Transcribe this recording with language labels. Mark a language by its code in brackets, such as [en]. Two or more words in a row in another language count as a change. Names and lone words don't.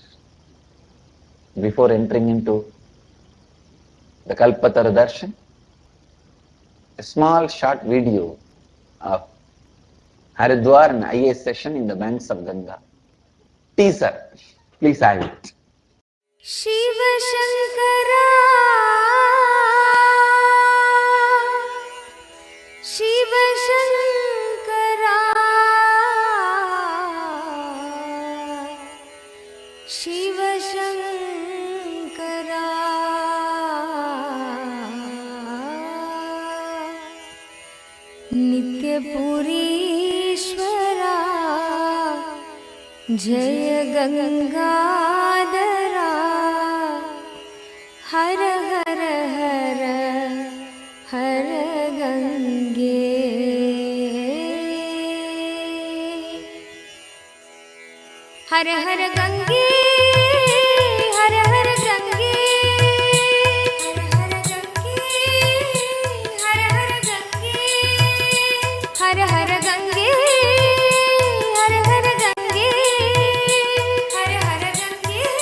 [en] Before entering into the Kalpataru Darshan, a small short video of Haridwar and IAS session in the banks of Ganga. Teaser, please have it. [sa] शिव शंकर, शिव शंकर, शिव शंकर, नित्य पुरीश्वर, जय गंगाधर, [hi] हर हर हर हर गंगे, हर हर गंगे, हर हर गंगे, हर हर गंगे, हर हर गंगे, हर हर गंगे, हर हर गंगे, हर हर गंगे,